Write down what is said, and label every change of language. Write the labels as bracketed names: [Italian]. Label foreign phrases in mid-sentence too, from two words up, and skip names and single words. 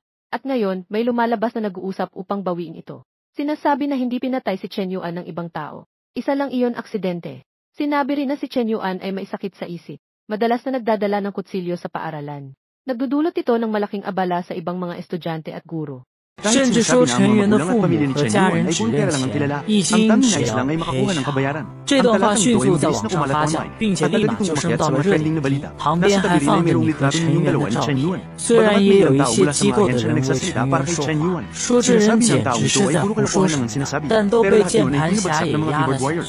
[Filipino] At ngayon, may lumalabas na nag-uusap upang bawiin ito. Sinasabi na hindi pinatay si Chen Yuan ng ibang tao. Isa lang iyon aksidente. Sinabi rin na si Chen Yuan ay may sakit sa isip. Madalas na nagdadala ng kutsilyo sa paaralan. Nagdudulot ito ng malaking abala sa ibang mga estudyante at guro. [Chinese] 甚至说成员的父母和家人只认钱，一心只要赔偿。这段话迅速在网上发酵，并且立马就升到了热点，旁边还放着你和成员的照片。虽然也有一些机构的人为成员说话，说这人简直是在胡说什么，但都被键盘侠也压了下去。